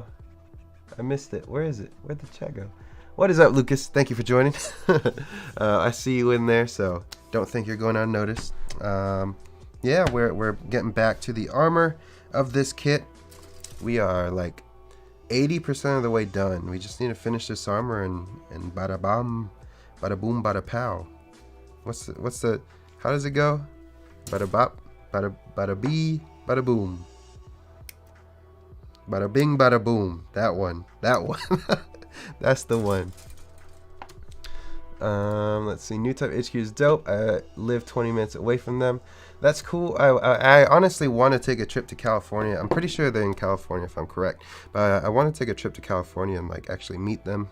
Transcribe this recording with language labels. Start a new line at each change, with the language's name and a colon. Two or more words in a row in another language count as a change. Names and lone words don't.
English: I missed it. Where is it? Where'd the chat go? What is up, Lucas? Thank you for joining. I see you in there, so don't think you're going unnoticed. Yeah, we're getting back to the armor of this kit. We are like 80% of the way done. We just need to finish this armor and bada bam, bada boom, bada pow. What's the how does it go? Bada bop, bada bee, bada boom. Bada bing, bada boom. That one. That's the one. Let's see. New Type HQ is dope. I live 20 minutes away from them. That's cool. I honestly want to take a trip to California. I'm pretty sure they're in California if I'm correct. But I want to take a trip to California and like actually meet them.